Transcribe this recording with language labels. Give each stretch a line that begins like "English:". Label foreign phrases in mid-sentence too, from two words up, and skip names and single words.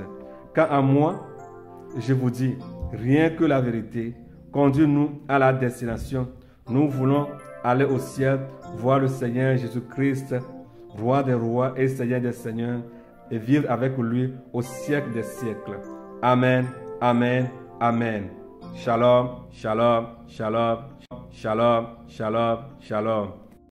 French: Quant à moi, je vous dis, rien que la vérité, conduis-nous à la destination. Nous voulons aller au ciel, voir le Seigneur Jésus-Christ, Roi des rois et Seigneur des seigneurs, et vivre avec lui au siècle des siècles. Amen, amen, amen.
Hebrew: שלום, שלום, שלום, שלום, שלום, שלום.